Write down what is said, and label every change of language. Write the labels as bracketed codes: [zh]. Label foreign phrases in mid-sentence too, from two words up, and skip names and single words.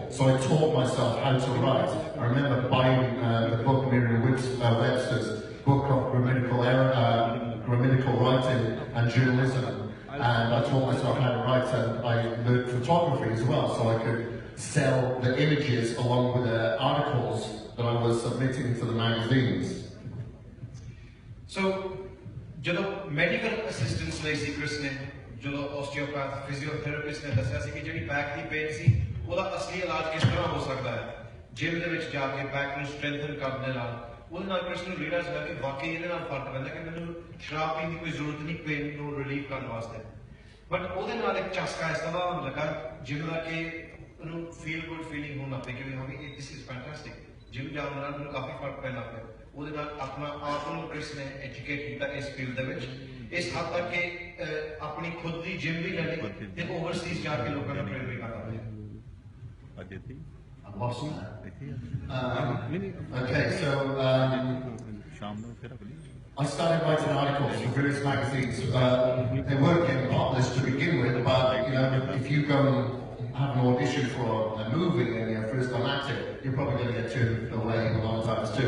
[en] So I taught myself how to write. I remember buying the book Merriam-Webster's book of grammatical writing and journalism. And I taught myself how to write, and I learned photography as well, so I could sell the images along with the articles that I was submitting to the magazines. So, [pa] ਜਦੋਂ [en] medical assistance [pa] ਲਈ ਸੀ ਕ੍ਰਿਸ ਨੇ, ਜਦੋਂ [en] osteopath, physiotherapist [pa] ਨੇ ਦੱਸਿਆ ਸੀ ਕਿ ਜਿਹੜੀ back ਦੀ pain ਸੀ, ਉਹਦਾ ਅਸਲੀ ਇਲਾਜ ਕਿਸ ਤਰ੍ਹਾਂ ਹੋ ਸਕਦਾ ਹੈ, ਜਿਮ ਦੇ ਵਿੱਚ ਜਾ ਕੇ back ਨੂੰ strengthen ਕਰਨ ਦੇ ਨਾਲ, ਉਹਦੇ ਨਾਲ ਕ੍ਰਿਸ ਨੂੰ realize ਹੋਇਆ ਕਿ ਵਾਕਈ ਇਹਦੇ ਨਾਲ ਫਰਕ ਪੈਂਦਾ ਕਿ ਮੈਨੂੰ ਸ਼ਰਾਬ ਪੀਣ ਦੀ ਕੋਈ ਜ਼ਰੂਰਤ ਨਹੀਂ pain ਨੂੰ relieve ਕਰਨ ਵਾਸਤੇ। ਬਟ ਉਹਦੇ ਨਾਲ ਇੱਕ ਝਸਕਾ ਇਸ ਤਰ੍ਹਾਂ ਦਾ ਲੱਗਾ ਜਿਮ ਦਾ ਕਿ ਉਹਨੂੰ [en] feel good feeling [pa] ਹੋਣ ਲੱਗ ਪਈ ਕਿ ਹਾਂ ਵੀ [en] this is fantastic, [pa] ਜਿਮ ਜਾਣ ਨਾਲ ਮੈਨੂੰ ਕਾਫੀ ਫਰਕ ਪੈਣ ਲੱਗ ਪਿਆ। ਉਹਦੇ ਨਾਲ ਆਪਣਾ ਆਪ ਨੂੰ ਕ੍ਰਿਸ ਨੇ ਐਜੂਕੇਟ ਕੀਤਾ ਇਸ ਫੀਲਡ ਦੇ ਵਿੱਚ, ਇਸ ਹੱਦ ਤੱਕ ਕਿ ਆਪਣੀ ਖੁਦ ਦੀ ਜਿਮ ਵੀ ਲੈ ਲਈ ਤੇ ਓਵਰਸੀਜ਼ ਜਾ ਕੇ ਲੋਕਾਂ ਨੂੰ ਟ੍ਰੇਨ ਵੀ ਕਰਦਾ ਹੈ। [en] Okay, so I started writing articles for various magazines. They weren't getting published to begin with, but you know, if you go and have an audition for a movie and you're first on acting, you're probably going to get turned away a lot of times too.